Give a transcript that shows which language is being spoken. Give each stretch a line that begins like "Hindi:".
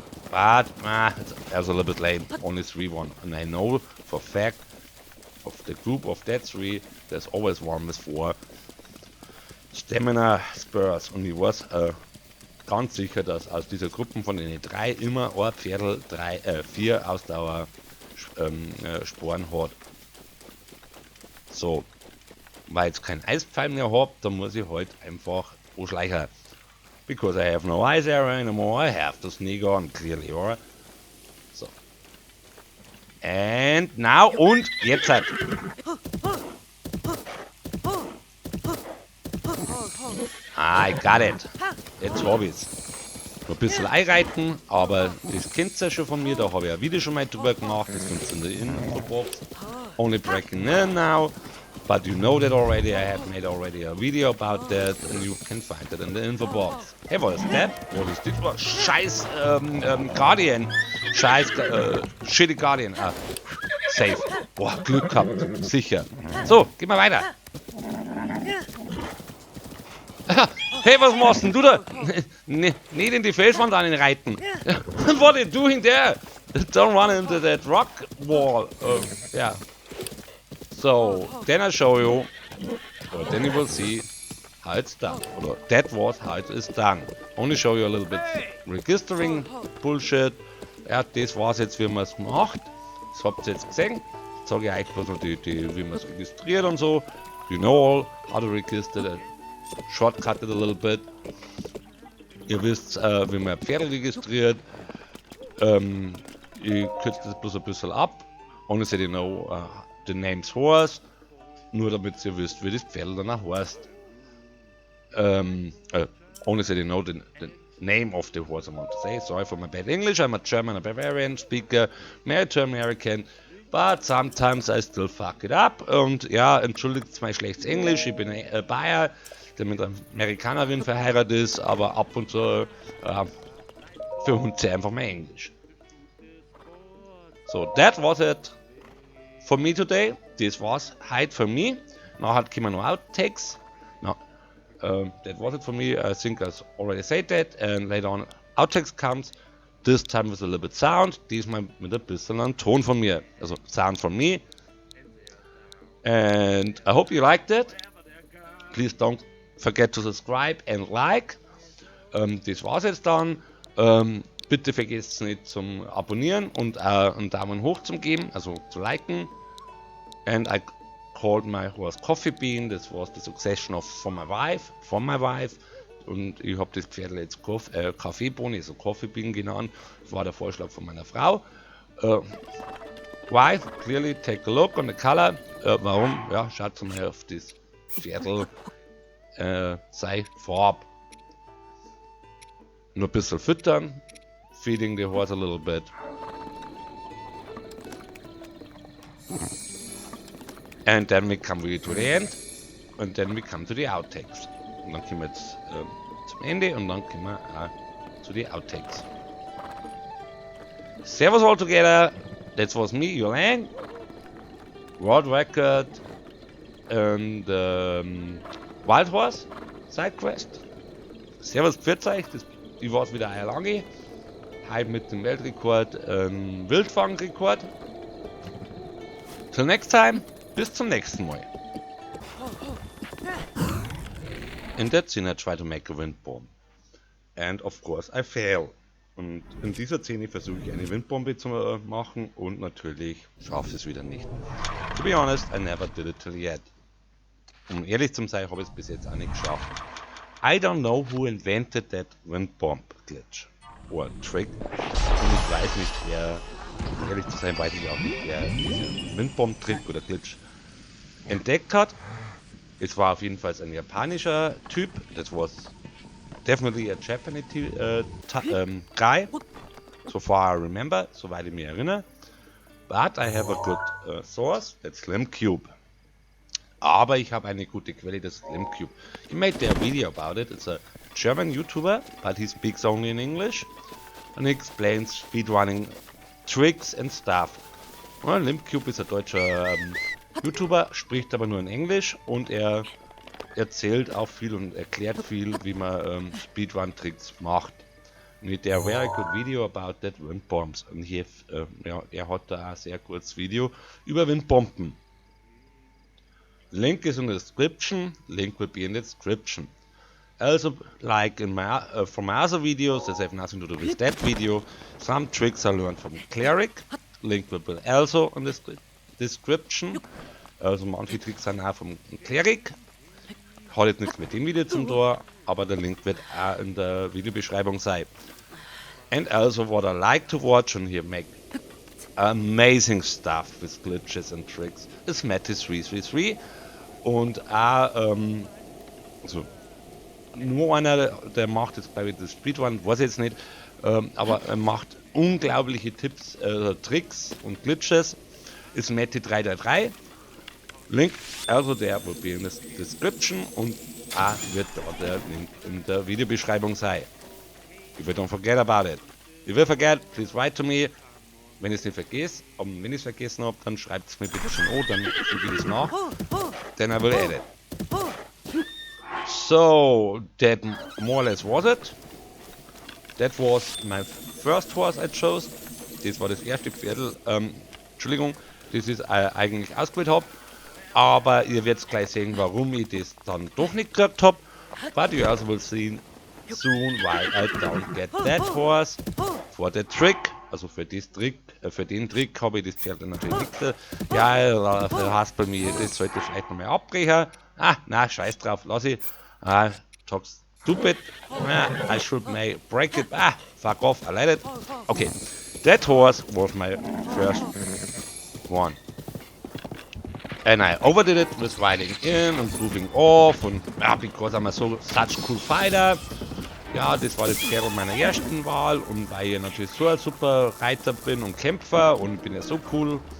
English: But I was a little bit late, only 3-1. And I know for fact of the group of that 3, there's always one with 4 Stamina Spurs.
German: Und ich weiß ganz sicher, dass aus dieser Gruppen von den 3 immer ein Pferdl 4 Ausdauer Sporen hat. So, weil ich jetzt kein Eispfeil mehr habe, dann muss ich halt einfach anschleichen.
English: Because I have no ice arrow anymore, I have to sneak on clearly, alright? So. And now,
German: und jetzt halt.
English: I got it.
German: Jetzt hab ich's. Noch ein bisschen einreiten, aber das kennt ihr ja schon von mir, da habe ich ein Video schon mal drüber gemacht, das kommt in der Infobox.
English: Only breaking in now. But you know that already, I have made already a video about that and you can find it in the info box. Hey, what is that? What is this? Oh, scheiß Guardian. Scheiß shitty Guardian. Ah, safe.
German: Boah, Glück gehabt. Sicher. So, geh mal weiter. Hey, was machst denn du da? Nicht in die Felswand reiten.
English: What are you doing there? Don't run into that rock wall. Yeah. So, then I show you, or then you will see how it's done. Or that was how it is done. Only show you a little bit registering bullshit.
German: Ja, das war's jetzt, wie man es macht. Das habt ihr jetzt gesehen. Jetzt sage ich euch bloß noch wie man es registriert und so.
English: You know all how to register. Shortcut it a little bit.
German: Ihr wisst, wie man Pferde registriert. Ich kürze das bloß ein bisschen ab.
English: Only so you know the name's horse,
German: nur damit ihr wisst, wie das Pferd danach heißt.
English: Only so you know the name of the horse, I want to say. Sorry for my bad English, I'm a German, a Bavarian speaker, married to American, but sometimes I still fuck it up.
German: Und ja, entschuldigt mein schlechtes Englisch, ich bin ein Bayer, der mit einer Amerikanerin verheiratet ist, aber ab und zu für uns einfach mal Englisch.
English: So, that was it for me today. This was height for me.
German: Now kommen noch Outtakes.
English: No, that was it for me. I think I already said that. And later on Outtakes comes. This time with a little bit sound.
German: Diesmal mit ein bisschen an Ton von mir.
English: Also sound from me. And I hope you liked it. Please don't forget to subscribe and like.
German: Das war's jetzt dann. Bitte vergesst nicht zum Abonnieren und einen Daumen hoch zu geben, also zu liken.
English: And I called my horse Coffee Bean. Das was the succession of from my wife.
German: Und ich habe das Pferd jetzt Kaffeebohne, also Coffee Bean genannt. Das war der Vorschlag von meiner Frau.
English: Why? Clearly take a look on the color.
German: Warum? Ja, schaut mal auf das Pferdl. Sei Farb. Nur ein bisschen füttern.
English: Feeding the horse a little bit. And then we come really to the end. And then we come to the outtakes.
German: Und dann kommen wir jetzt zum Ende und dann kommen wir zu den Outtakes.
English: Servus all together. That was me, Jolan. World Record and Wild Horse Side Quest.
German: Servus, pfiat euch. Ich war wieder eine lange. Heute mit dem Weltrekord, Wildfangrekord.
English: Till next time,
German: bis zum nächsten Mal.
English: In that scene I try to make a windbomb. And of course I fail.
German: Und in dieser Szene versuche ich eine Windbombe zu machen und natürlich schaffe ich es wieder nicht.
English: To be honest, I never did it till yet.
German: Um ehrlich zu sein, habe ich es bis jetzt auch nicht geschafft.
English: I don't know who invented that wind bomb.
German: Glitch oder Trick. Und ich weiß nicht, wer, um ehrlich zu sein, weiß ich auch nicht, wer diesen Windbomb-Trick oder Glitch entdeckt hat. Es war auf jeden Fall ein japanischer Typ.
English: Das was definitely a Japanese guy, so far I remember,
German: soweit ich mich erinnere.
English: But I have a good source, that's SlimCube.
German: Aber ich habe eine gute Quelle, das SlimCube.
English: He made a video about it. It's a German YouTuber, but he speaks only in English. And he explains speedrunning tricks and stuff.
German: Well, SlimCube ist ein deutscher YouTuber, spricht aber nur in Englisch und er erzählt auch viel und erklärt viel, wie man Speedrun-Tricks macht. Mit der
English: very good video about that windbombs.
German: Und hier, ja, er hat da ein sehr gutes Video über Windbomben.
English: Link is in the description. Link will be in the description. Also, like in my from my other videos that have nothing to do with that video, some tricks I learned from Cleric. Link will be also in the description.
German: Also manche Tricks sind auch vom Cleric. Hat jetzt nichts mit dem Video zum tun, aber der Link wird auch in der Videobeschreibung sein.
English: And also what I like to watch and here make amazing stuff with glitches and tricks
German: is Matty333 und auch also nur einer, der macht jetzt glaube ich das Speedrun, weiß ich jetzt nicht, aber er macht unglaubliche Tipps, Tricks und Glitches, ist Matty333. Link, also der
English: will be in the description
German: und auch wird dort der Link in der Videobeschreibung sein.
English: If you don't forget about it. If you forget, please write to me.
German: Wenn ich es nicht vergesse, und wenn ich es vergessen habe, dann schreibt es mir bitte schon an, dann gucke ich das nach.
English: Then I will edit. So, that more or less was it. That was my first horse I chose.
German: Das war das erste Pferdl, Entschuldigung, das ich eigentlich ausgewählt habe. Aber ihr werdet gleich sehen, warum ich das dann doch nicht gekriegt habe.
English: But you also will see soon why I don't get that horse for the trick.
German: Also für den Trick habe ich das Pferd natürlich nicht. Ja, hast bei mir, das sollte ich vielleicht nochmal abbrechen. Ah, na, scheiß drauf, lass ich.
English: Talk stupid. I should may break it. Ah, fuck off, I let it. Okay, that horse was my first one. And I overdid it with riding in and moving off and because I'm such cool fighter.
German: Ja, das war das Pferd meiner ersten Wahl und weil ich natürlich so ein super Reiter bin und Kämpfer und bin ja so cool.